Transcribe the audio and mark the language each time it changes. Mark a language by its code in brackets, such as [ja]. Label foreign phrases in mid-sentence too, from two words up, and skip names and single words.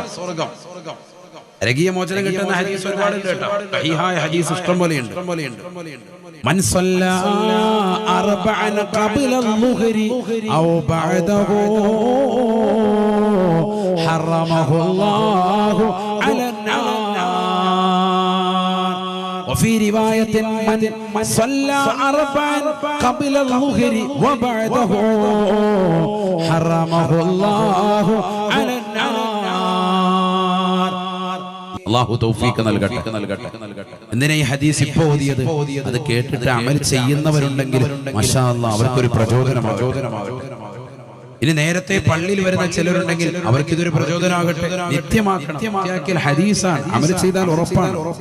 [ml] നരകീയ മോചനം കിട്ടുന്ന ഹദീസ് ഒരുപാടുണ്ട് കേട്ടോ. സഹീഹായ ഹദീസ് ഇഷ്ടം പോലെയുണ്ട്. [ar] من صلى 4 قبل الظهر أو بعده حرمه الله على النار. وفي رواية من صلى 4 قبل الظهر وبعده حرمه الله على النار. [ml] അല്ലാഹു തൗഫീഖ് നൽകട്ടെ. എന്തിനാ ഈ ഹദീസ് ഇപ്പോൾ ഓതിയത്? അത് കേട്ടിട്ട് അമൽ ചെയ്യുന്നവരുണ്ടെങ്കിൽ [ar] ما شاء الله [ml] അവർക്കൊരു പ്രചോദനമാകട്ടെ. ഇനി നേരത്തെ പള്ളിയിൽ വരുന്ന ചിലരുണ്ടെങ്കിൽ അവർക്ക് ഇതൊരു പ്രചോദനമാകട്ടെ. നിത്യമാക്കണം. ഹദീസാണ്, അമൽ ചെയ്താൽ ഉറപ്പാണ്.